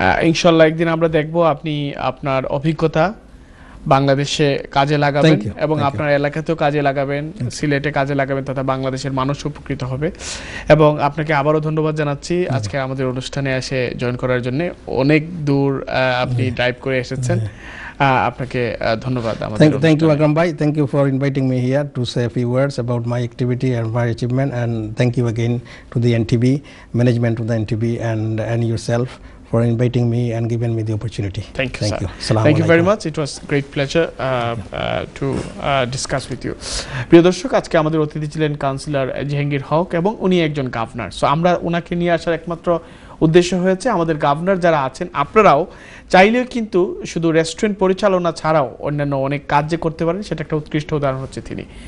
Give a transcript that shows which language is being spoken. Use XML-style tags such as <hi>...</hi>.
<bn>ইনশাল্লাহ একদিন আমরা দেখব আপনি আপনার অভিজ্ঞতা বাংলাদেশে কাজে লাগাবেন এবং আপনার এলাকাতেও কাজে লাগাবেন, সিলেটে কাজে লাগাবেন, তথা বাংলাদেশের মানুষ উপকৃত হবে। এবং আপনাকে আবারও ধন্যবাদ জানাচ্ছি আজকে আমাদের অনুষ্ঠানে এসে জয়েন করার জন্য। অনেক দূর আপনি ড্রাইভ করে এসেছেন, আপনাকে ধন্যবাদ।</bn> <en>Thank you Akram bhai, thank you for inviting me here to say a few words about my activity and my achievement, and thank you again to the NTB management of the NTB and yourself for inviting me and giving me the opportunity. Thank you, sir. Assalamu Thank you very alaikum. much. It was great pleasure to discuss with you.</en> <bn>প্রিয় দর্শক, আজকে আমাদের অতিথি ছিলেন councillor Jahangir হক এবং উনি একজন governor. So আমরা ওনাকে নিয়ে আসার একমাত্র উদ্দেশ্য হয়েছে আমাদের গভর্নর যারা আছেন আপনারাও চাইলেও কিন্তু শুধু রেস্টুরেন্ট পরিচালনা ছাড়াও অন্যান্য অনেক কাজ যে করতে পারেন সেটা একটা উৎকৃষ্ট উদাহরণ হচ্ছে তিনি।</bn>